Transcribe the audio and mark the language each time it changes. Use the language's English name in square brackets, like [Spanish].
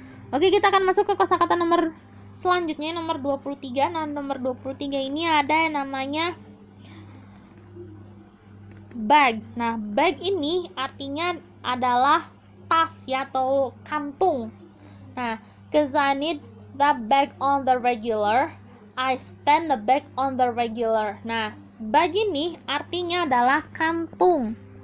[Indonesian] Oke, kita akan masuk ke kosakata nomor selanjutnya, nomor 23. Nah, nomor 23 ini ada yang namanya bag. Nah, bag ini artinya adalah tas ya, atau kantung. [English] Nah, cause I need the bag on the regular, I spend the bag on the regular. [Indonesian] Nah, bag ini artinya adalah kantung.